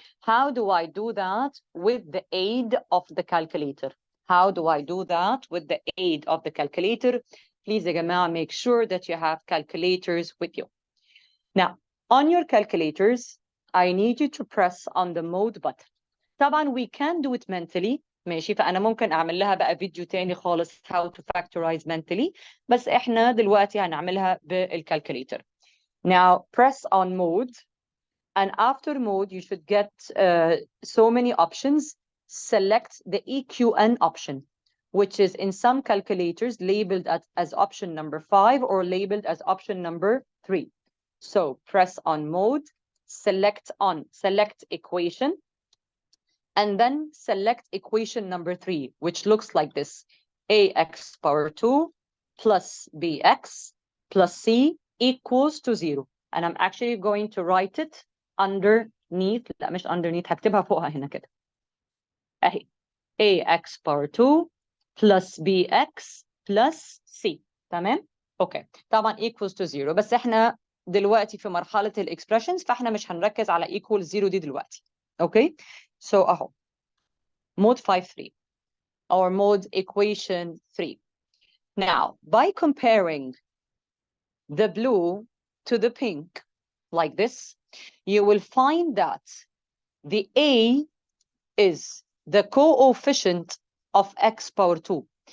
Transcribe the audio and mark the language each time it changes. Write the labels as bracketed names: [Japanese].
[English] How do I do that? With the aid of the calculator. How do I do that? With the aid of the calculator. Please, [Arabic] يا جماعة, [English] make sure that you have calculators with you. Now, on your calculators, I need you to press on the mode button. [Arabic] طبعا [English] we can do it mentally. [Arabic] ماشي، فأنا ممكن أعمل لها بقى فيديو تاني خالص [English] how to factorize mentally. [Arabic] بس إحنا دلوقتي هنعملها بالكالكوليتر. [English] Now, press on mode. And after mode, you should get so many options. Select the EQN option, which is in some calculators labeled as option number 5 or labeled as option number 3. So press on mode, select equation, and then select equation number 3, which looks like this. ax power 2 plus bx plus c equals to 0. And I'm actually going to write it underneath, [Arabic] لا مش [English] underneath, [Arabic] هكتبها فوقها هنا كده. اهي [English] ax power 2 plus bx plus c. [Arabic] تمام؟ اوكي. طبعا [English] equals to 0، [Arabic] بس احنا دلوقتي في مرحلة الاكسبريشنز فاحنا مش هنركز على [English] equal 0 [Arabic] دي دلوقتي. اوكي؟ [English] So [Arabic] اهو [English] mode 5.3 or mode equation 3. Now, by comparing the blue to the pink like this, you will find that the A is the coefficient of x power 2.